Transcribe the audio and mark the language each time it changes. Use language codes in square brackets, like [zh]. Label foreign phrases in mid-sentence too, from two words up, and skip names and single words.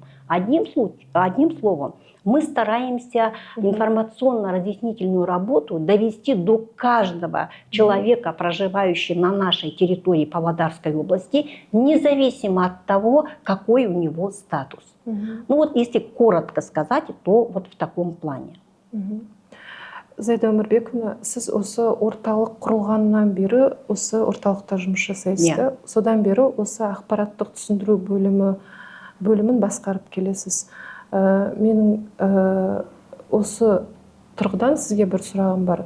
[ru] Одним словом, мы стараемся информационно-разъяснительную работу довести до каждого человека, проживающего на нашей территории Павлодарской области, независимо от того, какой у него статус. Ну вот если коротко сказать, то вот в таком плане. [kk] Зайда Өмірбековна, сіз осы орталық құрылғаннан бері осы орталықта жұмыс жасайсыз да? Содан бері осы ақпараттық түсіндіру бөлімін басқарып келесіз. Менің осы тұрғыдан сізге бір сұрағым бар.